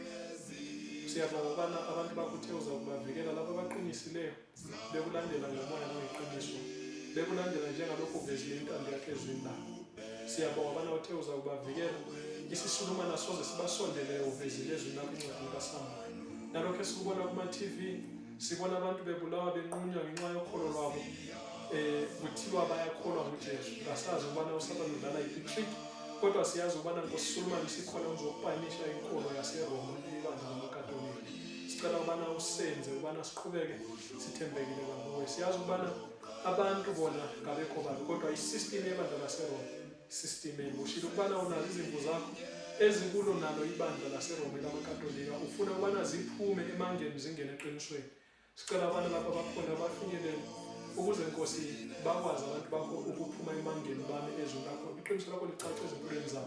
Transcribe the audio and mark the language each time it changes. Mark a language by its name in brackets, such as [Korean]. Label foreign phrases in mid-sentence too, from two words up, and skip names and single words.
[Zulu] Siyabonga ukubana abantu bakho uthe uzakubavikela labo abaqinisileyo, bekulandela ngomoya noyiqiniso, bekulandela njengalokhu uvezile intando yakhe ezwini lakho. Siyabonga ukubana uthe uzakubavikela, isisulumane soze sibasondele uvezile ezwini lakho incwadi kaSamuel. Nalokho esikubona kuma-TV, sibona abantu bebulawa benqunywa ngenxa yokholo lwabo, kuthiwa bayakholwa nguJesu. Asazi ukubana uSathane udlala i-trick, kodwa siyazi ukubana ngosisulumane sikhona uzokupanisha inkolo yaseRoma, ibandla lamakatolika. Sicela ukubana usenze ukubana siqhubeke sithembekile kuwe. Siyazi ukubana abantu bona ngabekho babi, kodwa i-system yebandla laseRoma i-system ushilo ukubana unazo izimvu zakho ezikulo nalo ibandla laseRoma lamakatolika, ufuna ukubana ziphume emangeni zingene eqinisweni. Sicela abantu lapha bakhona bafinyelele ukuze Nkosi bakwazi abantu bakho ukuphuma emangeni bami ezwi lakho, iqiniso lakho licace ezimpilweni zabo.